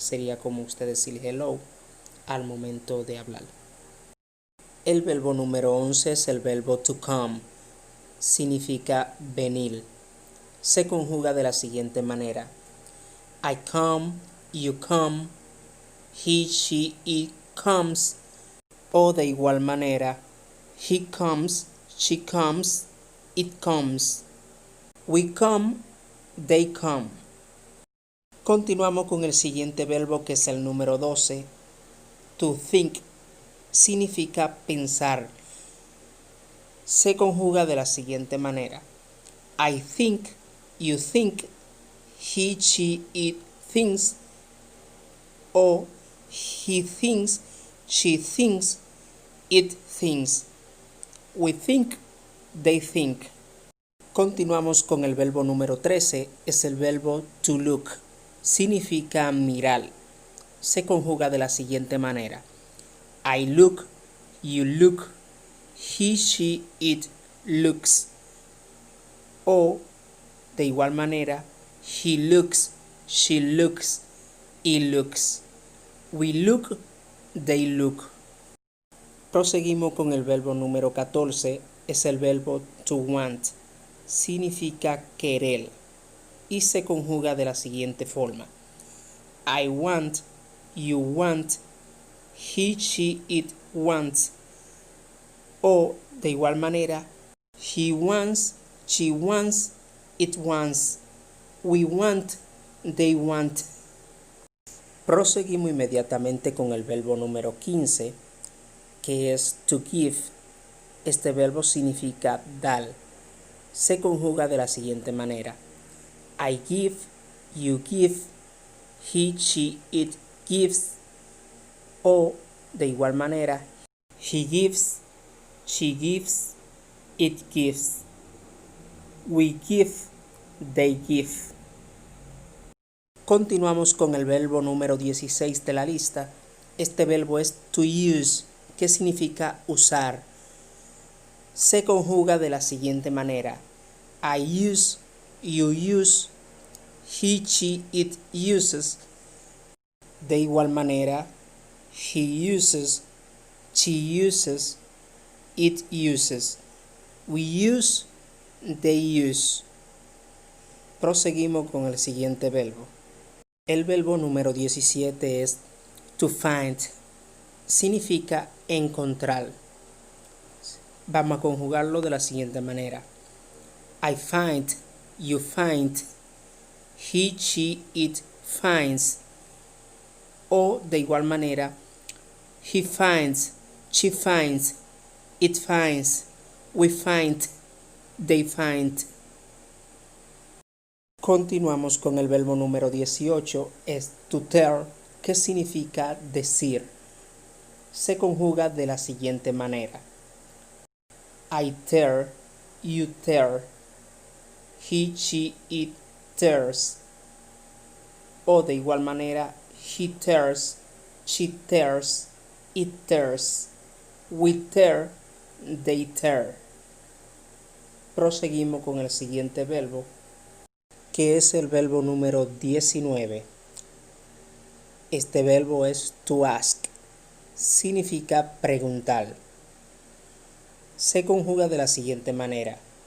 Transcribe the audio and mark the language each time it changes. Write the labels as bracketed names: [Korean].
[Spanish] Sería como usted decir hello al momento de hablar. El verbo número 11 es el verbo to come. Significa venir. Se conjuga de la siguiente manera. [English] I come, you come, he, she, it comes, [Spanish] o de igual manera, [English] he comes, she comes, it comes, we come, they come. [Spanish] Continuamos con el siguiente verbo que es el número 12, to think. Significa pensar. Se conjuga de la siguiente manera. [English] I think, you think, he, she, it thinks, o he thinks, she thinks, it thinks, we think, they think. [Spanish] Continuamos con el verbo número 13, es el verbo to look. Significa mirar. se conjuga de la siguiente manera. [English] I look, you look, he, she, it looks. [Spanish] O, de igual manera, [English] he looks, she looks, it looks. We look, they look. [Spanish] Proseguimos con el verbo número 14, es el verbo to want. Significa querer y se conjuga de la siguiente forma. [English] I want, you want, he, she, it wants. [Spanish] O, de igual manera, [English] he wants, she wants, it wants. We want, they want. [Spanish] Proseguimos inmediatamente con el verbo número 15, que es to give. Este verbo significa dar. Se conjuga de la siguiente manera. [English] I give, you give, he, she, it gives. [Spanish] O, de igual manera, [English] he gives, she gives, it gives. We give, they give. [Spanish] Continuamos con el verbo número 16 de la lista. Este verbo es to use, que significa usar. Se conjuga de la siguiente manera. [English] I use, you use, he, she, it uses. [Spanish] De igual manera, [English] he uses, she uses, it uses. We use, they use. [Spanish] Proseguimos con el siguiente verbo. El verbo número 17 es to find. Significa encontrar. Vamos a conjugarlo de la siguiente manera. [English] I find, you find, he, she, it finds. [Spanish] O de igual manera, [English] he finds, she finds, it finds, we find, they find. [Spanish] Continuamos con el verbo número 18, es to tell, que significa decir. Se conjuga de la siguiente manera. [English] I tell, you tell, he, she, it tells. [Spanish] O de igual manera, [English] he tells, she tells, it tells, we tell, they tell. [Spanish] Proseguimos con el siguiente verbo, que es el verbo número 19. Este verbo es to ask. Significa preguntar. Se conjuga de la siguiente manera.